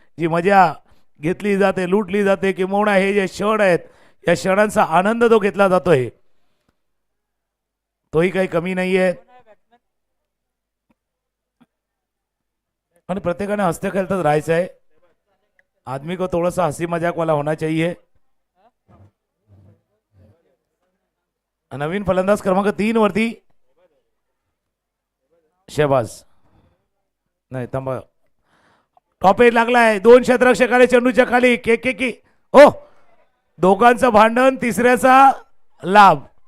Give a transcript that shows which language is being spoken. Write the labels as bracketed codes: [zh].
[mr] जी मजा घेतली जाते, लुटली जाते किंवा हे जे क्षण आहेत या क्षणांचा आनंद तो घेतला जातोय, तोही काही कमी नाहीये. आणि प्रत्येकाने हसते खेळतच राहायचं आहे. [hi] आदमी को थोड़ा सा हंसी मजाक वाला होना चाहिए. [mr] नवीन फलंदाज क्रमांक 3 वरती शहबाज. नाही थांबा. टॉप एट लागलाय. 2 क्षेत्ररक्षकाले चेंडूच्या खाली. के ओ दोघांचं भांडण, तिसऱ्याचा लाभ.